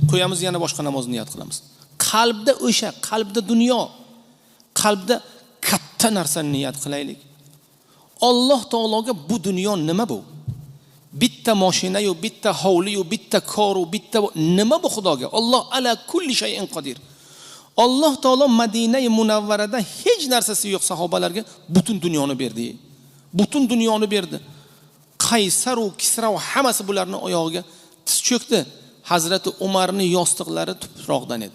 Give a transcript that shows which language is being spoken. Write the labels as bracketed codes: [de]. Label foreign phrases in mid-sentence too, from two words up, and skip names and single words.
[uz] Qo'yamiz, yana boshqa namozni niyat qilamiz. Qalbda o'sha, qalbda dunyo, qalbda katta narsani niyat qilaylik. Alloh taologa bu dunyo nima bu? Bitta mashina yo, bitta hovli yo, bitta koru, bitta nima bu Xudoga? [ar] الله على كل شيء قدير. [uz] Alloh taolo Madina-i Munavvarada hech narsasi yo'q sahobalarga butun dunyoni berdi. Butun dunyoni berdi. Qaysar va Kisra va hammasi bularning oyog'iga tiz cho'kdi. Hazrati Umarning yostiqlari tuproqdan edi.